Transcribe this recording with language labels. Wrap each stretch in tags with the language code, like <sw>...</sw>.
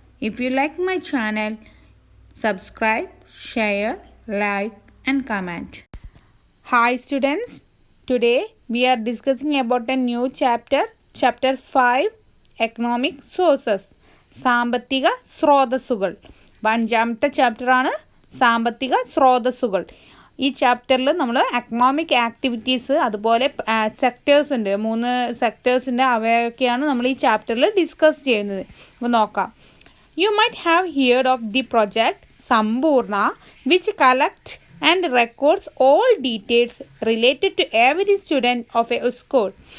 <en>If you like my channel, subscribe, share, like and comment. Hi students, today we are discussing about a new chapter 5, Economic Sources.</en> <ml>സാമ്പത്തിക സ്രോതസ്സുകൾ. അഞ്ചാമത്തെ ചാപ്റ്ററാണ് സാമ്പത്തിക സ്രോതസ്സുകൾ. ഈ ചാപ്റ്ററിൽ നമ്മൾ എക്കണോമിക് ആക്ടിവിറ്റീസ് അതുപോലെ സെക്ടേഴ്സ് ഉണ്ട്, 3 സെക്ടേഴ്സിൻ്റെ അവയൊക്കെയാണ് നമ്മൾ ഈ ചാപ്റ്ററിൽ ഡിസ്കസ് ചെയ്യുന്നത്. അപ്പോൾ നോക്കാം.</ml> <en>You might have heard of the project Sampoorna which collect and records all details related to every student of a school.</en>